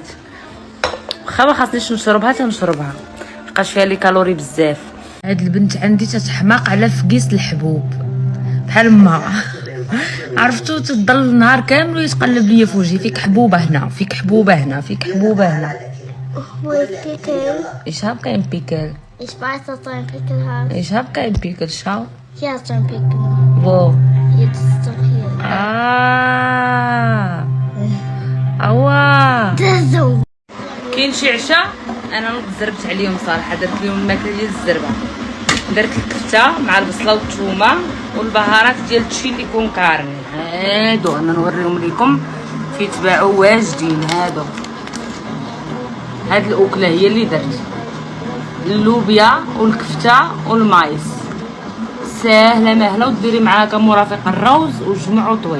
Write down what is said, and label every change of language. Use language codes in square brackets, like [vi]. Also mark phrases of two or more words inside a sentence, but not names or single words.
[ar] واخا ما خاصنيش نشربها تنشربها لقاش فيها لي كالوري بزاف. هاد البنت عندي تتحماق على فقيس الحبوب بحال ما عرفتو تضل النهار كامل ويتقلب ليا في وجهي. فيك حبوبه هنا، فيك حبوبه هنا، فيك حبوبه هنا. وبيكل ايش هاب كاين بيكل؟ [de] Ich weiß, dass du einen Pickel hast. Ich hab keinen Pickel, schau. Hier hast du einen Pickel. Wo? Hier, das ist doch hier. [ar] اوا [de] Das ist so. [ar] كاين شي عشاء انا زربت عليهم صراحه، درت لهم الماكله ديال الزربه، درت الكفته مع البصله والثومه والبهارات ديال تشيلي كون كارني. هادو انا نوريهم لكم كيتباعوا واجدين. هاد الاكله هي اللي درت اللوبيا والكفته والمايس، ساهله ماهله، وديري معاها كمرافق الروز وجمع وطوي.